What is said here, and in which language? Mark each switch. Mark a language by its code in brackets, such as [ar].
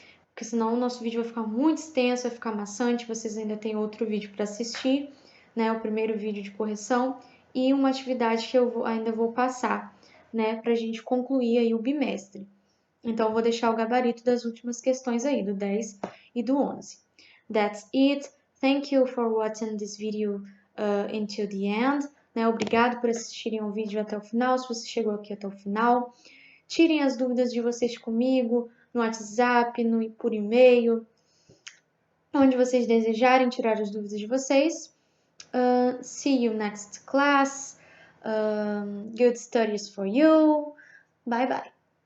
[pt] Porque senão o nosso vídeo vai ficar muito extenso, vai ficar maçante, vocês ainda têm outro vídeo para assistir, né? O primeiro vídeo de correção e uma atividade que eu ainda vou passar, né? Para a gente concluir aí o bimestre. Então, eu vou deixar o gabarito das últimas questões aí, do 10 e do 11. [en] That's it. Thank you for watching this video until the end. Né? [pt] Obrigado por assistirem o vídeo até o final, se você chegou aqui até o final. Tirem as dúvidas de vocês comigo, no WhatsApp, por e-mail, onde vocês desejarem tirar as dúvidas de vocês. [en] See you next class. Good studies for you. Bye bye.